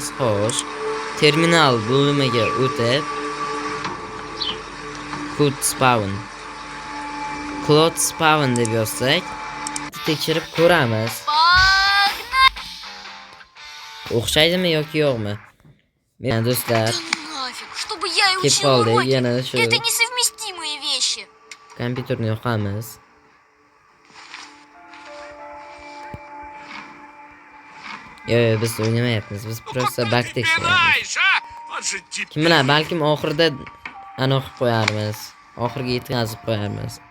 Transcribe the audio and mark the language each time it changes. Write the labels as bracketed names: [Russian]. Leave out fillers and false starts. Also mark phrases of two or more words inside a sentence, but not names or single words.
[Uzbek] Xo'sh, terminal bo'limiga o'tib Cloud spawn deb yozsak, tekshirib ko'ramiz. O'xshaydimi yoki yo'qmi? Men do'stlar, [Russian] Чтобы я и [Uzbek] kelib [Russian] учил [Uzbek] qoldik, [Russian] уроки. [Uzbek] yana shu [Russian] Это несовместимые вещи. [Uzbek] kompyuterni yoqamiz. Yo'q, biz o'ynamayapmiz. Biz просто bug tekshiryapmiz. Kim bilan, balkim oxirida aniq qo'yarmiz. Oxirga yetkazib qo'yarmiz.